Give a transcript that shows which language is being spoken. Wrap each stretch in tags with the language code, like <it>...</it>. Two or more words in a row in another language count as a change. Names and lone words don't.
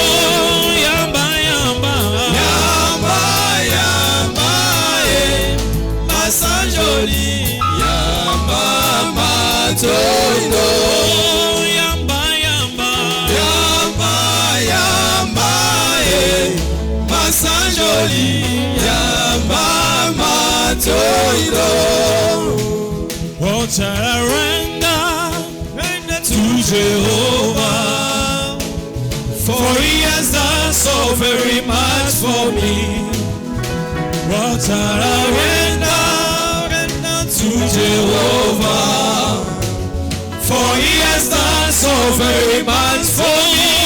<ln>Sanjoli yamba matondo. Yamba yamba yamba yamba masanjoli yamba matondo.</ln> <en>What I render to Jehovah, for He has done so very much for me. What I render to Jehovah, for He has done so very much for me.</en>